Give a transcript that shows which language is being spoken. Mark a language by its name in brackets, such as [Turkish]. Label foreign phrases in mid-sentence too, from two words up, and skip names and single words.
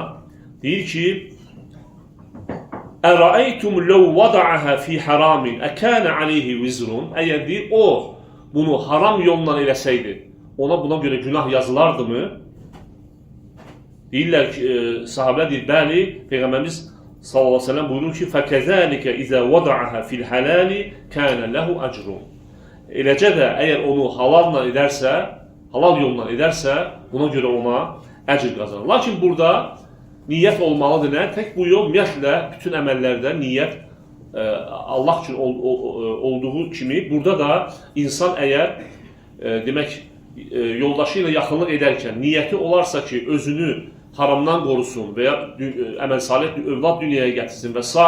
[Azerbaijani] Deyir ki, [Arabic] "أرأيتم لو وضعها في حرام أكان عليه وزر?" [Azerbaijani] Əgər deyir, o bunu haram yolla eləsəydi, ona buna görə günah yazılardımı? Deyirlər ki, sahabələr deyir, bəli, Peyğəmbərimiz [Arabic] صلى الله عليه وسلم [Azerbaijani] buyurur ki [Arabic] فَكَذَٰلِكَ اِذَا وَضَعَهَا فِي الْحَلَالِ كَانَ لَهُ أَجْرٌ. [Azerbaijani] Eləcə də əgər onu halalla edərsə, halal yolla edərsə, buna görə ona əcr qazanır. Lakin burada niyyət olmalıdır nə? Tək bu yol, ümumiyyətlə, bütün əməllərdə niyyət Allah üçün olduğu kimi, burada da insan əgər, demək, yoldaşı ilə yaxınlıq edərkən niyyəti olarsa ki, özünü haramdan qorusun və ya əməl salih bir övlad dünyaya gətirsin və s.